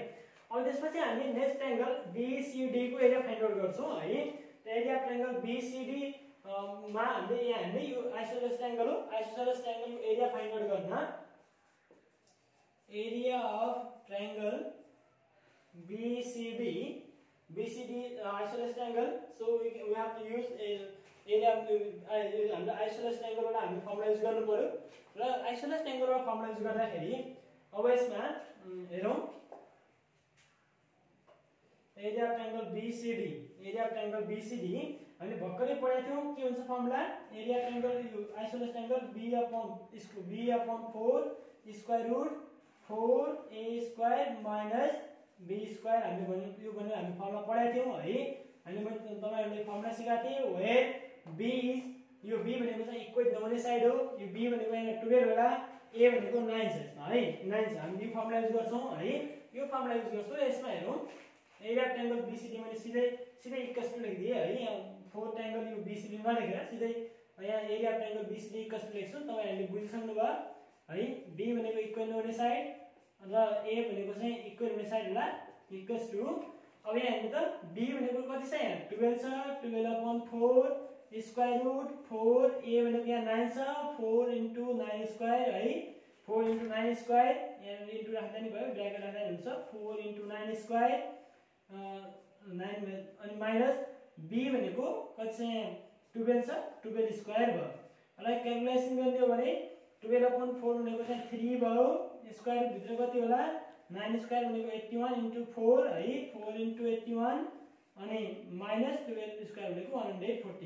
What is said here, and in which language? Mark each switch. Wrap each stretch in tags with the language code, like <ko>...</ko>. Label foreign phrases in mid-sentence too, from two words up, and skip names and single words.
<ne>अब त्यसपछि हामी</ne> <en>next triangle BCD</en> <ne>को एरिया</ne> <en>find out</en> <ne>गर्छौं है।</ne> <en>area of triangle BCD</en> <ne>मा हामीले यहाँ हामीले यो</ne> <en>isosceles triangle</en> <ne>हो</ne> <en>isosceles triangle</en> <ne>को</ne> <en>area find out</en> <ne>गर्न</ne> <en>area of triangle BCD isosceles triangle so we have to use area</en> <ne>हामीले</ne> <en>isosceles triangle</en> <ne>बाट हामी</ne> <en>formula use</en> <ne>गर्नु पर्यो र</ne> <en>isosceles triangle</en> <ne>बाट</ne> <en>formula use</en> <ne>गर्दाखेरि अब यसमा हेरौं</ne> <en>area of triangle BCD</en> <ne>हामीले भर्खरै पढाएको थियौं के हुन्छ</ne> <en>formula area of triangle isosceles triangle b upon 4 square root 4a square minus b square</en> <ne>हामीले भन्नु यो भने हामी फर्मुला पढाएको थियौं है। हामीले तपाईहरुले फर्मुला सिकाएको थिए</ne> <en>where b is</en> <ne>यो b भनेको चाहिँ इक्वेट नहुने साइड हो यो b भनेको यहाँ 12 होला a भनेको 9 छ यसमा है 9 छ हामी यो</ne> <en>formula use</en> <ne>गर्छौं है। यो</ne> <en>formula use</en> <ne>गर्छौं यसमा हेरौं</ne> <en>area of triangle BCD</en> <ne>मैले सिधै</ne> <en>equals to</en> <ne>लेखिदिए है। यहाँ 4 ट्रायंगल यो बीसीडी नलेखेर सिधै यहाँ</ne> <en>area of triangle BCD equals to</en> <ne>लेख्छु तपाईहरुले बुझिसक्नु भयो है। b भनेको इक्वल नहुने साइड र a भनेको चाहिँ इक्वल हुने साइड होला</ne> <en>equals to</en> <ne>अब यहाँ हेर्नु त b भनेको कति छ यहाँ 12 छ</ne> <en>12 upon 4 square root 4</en> <ne>a भनेको यहाँ 9 छ</ne> <en>4 into 9 square</en> <ne>है</ne> <en>4 into 9 square</en> <ne>यहाँ इन्टु राख्दा नि भयो ब्र्याकेट राख्दा हुन्छ</ne> <en>4 into 9 square 9</en> <ne>अनि</ne> <en>minus b</en> <ne>भनेको कति छ यहाँ 12 छ</ne> <en>12 square</en> <ne>भयो। यसलाई क्याल्कुलेसन गर्ने हो भने</ne> <en>12 upon 4</en> <ne>भनेको चाहिँ 3 भयो स्क्वायर भित्र कति होला</ne> <en>9 square</en> <ne>भनेको</ne> <en>81 into 4</en> <ne>है</ne> <en>4 into 81</en> <ne>अनि</ne> <en>minus 12 square</en> <ne>भनेको 144।</ne>